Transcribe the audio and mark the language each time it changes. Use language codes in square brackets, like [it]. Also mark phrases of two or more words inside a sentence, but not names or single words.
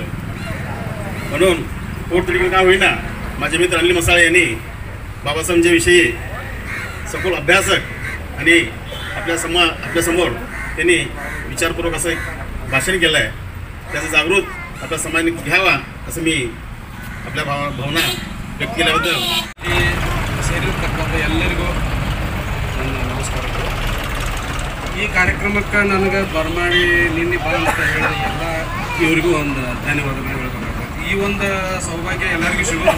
[mr] म्हणून पोटतिडकीने का होईना माझे मित्र अनिल मसाळे यांनी बाबासाहेबांच्या विषयी सखोल अभ्यासक आणि आपल्यासमोर त्यांनी विचारपूर्वक असं एक भाषण केलं आहे. त्याचा जागृत आपल्या समाजाने घ्यावा असं मी आपल्या भावना [kn] ವ್ಯಕ್ತಿ ಕೇಳಬಹುದು. ಸೇರಿರ್ತಕ್ಕಂಥ ಎಲ್ಲರಿಗೂ ನನ್ನ ನಮಸ್ಕಾರಗಳು. ಈ ಕಾರ್ಯಕ್ರಮಕ್ಕೆ ನನಗೆ ಬರಮಾಡಿ ನಿನ್ನೆ ಬಾ ಅಂತ ಹೇಳಿ ಎಲ್ಲ ಇವರಿಗೂ ಒಂದು ಧನ್ಯವಾದಗಳು ಹೇಳ್ಬೇಕಾಗ್ತದೆ. ಈ ಒಂದು ಸೌಭಾಗ್ಯ ಎಲ್ಲರಿಗೂ ಸಿಗೋಲ್ಲ.